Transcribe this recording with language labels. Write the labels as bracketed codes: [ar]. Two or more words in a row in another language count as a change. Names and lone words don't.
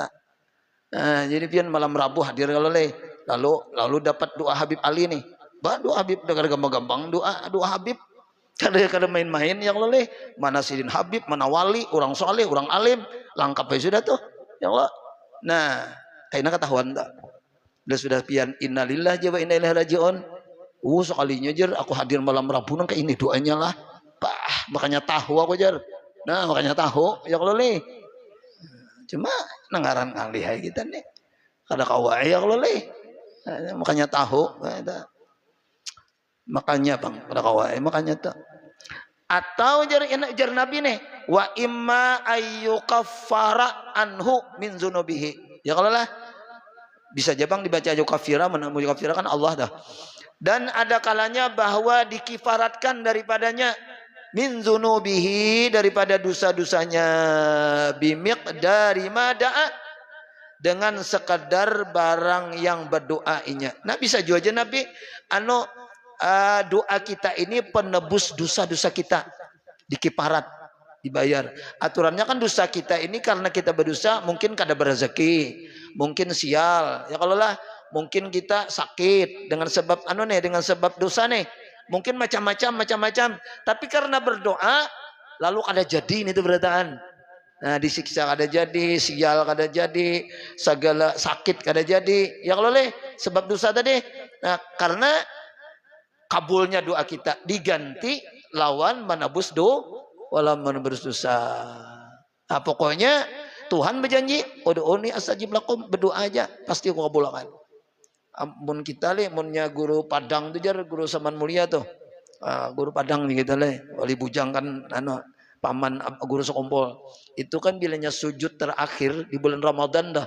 [bjn] Jadi pian malam Rabu hadir kalau lalu dapat doa Habib Ali nih. Bah doa Habib udah gampang-gampang doa Habib. Kada main-main yang leleh. Mana Sidin Habib, mana wali, orang soleh, orang alim, lengkap aja sudah tuh. [ar] يا الله. [bjn] Nah, kayaknya ketahuan tak? Udah sudah pian [ar] إنا لله وإنا إليه راجعون. [bjn] Sekalinya jar aku hadir malam Rabu nang kayak ini doanya lah. Bah, makanya tahu aku jar. Nah, makanya tahu ya kalau le. Cuma nengaran kali hai kita nih. Kada kawai ya kalau le. Makanya tahu. Makanya Bang, kada kawai makanya tuh. Atau jar Nabi nih, [ar] وإما أن يكفر عنه من ذنوبه. [bjn] Ya kalau lah bisa aja Bang dibaca yukafira, menamu yukafira kan Allah dah. Dan ada kalanya bahwa dikifaratkan daripadanya [ar] من ذنوبه, [bjn] daripada dosa-dosanya, [ar] بمقدار ما دعا, [bjn] dengan sekadar barang yang berdoainya. Nah bisa juga aja Nabi doa kita ini penebus dosa-dosa kita, dikiparat, dibayar. Aturannya kan dosa kita ini karena kita berdosa mungkin kada berezeki, mungkin sial ya kalau lah, mungkin kita sakit dengan sebab dengan sebab dosa nih, mungkin macam-macam. Tapi karena berdoa lalu kada jadi ini tuh berataan. Nah disiksa kada jadi, sial kada jadi, segala sakit kada jadi ya kalau sebab dosa tadi. Nah karena kabulnya doa kita diganti lawan menebus walau menebus dosa. Nah, pokoknya Tuhan berjanji, [ar] ادعوني أستجب لكم, [bjn] berdoa aja pasti aku kabulkan. Ampun kita munnya guru Padang tuh jar, guru Saman Mulia tuh. Guru Padang nih kita wali bujang kan paman guru sekompol. Itu kan bilanya sujud terakhir di bulan Ramadan dah.